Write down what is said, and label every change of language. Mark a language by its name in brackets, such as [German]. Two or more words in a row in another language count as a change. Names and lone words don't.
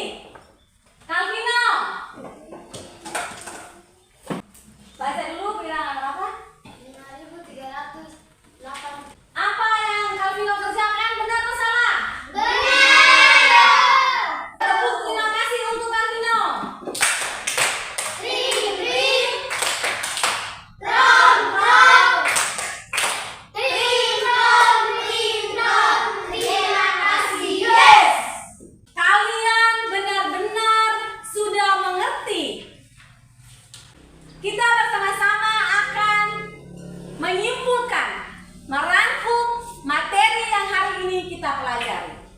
[Indonesian] Calvino. Baca dulu bilangan berapa? 5.308. Apa yang Calvino kerjakan benar atau salah? Benar. Tepuk terima kasih untuk Calvino. Ring ring. Trom trom. Ring trom ring trom. Terima kasih. Yes. Kalian benar-benar sudah mengerti. Kita bersama-sama akan menyimpulkan, merangkum materi yang hari ini kita pelajari.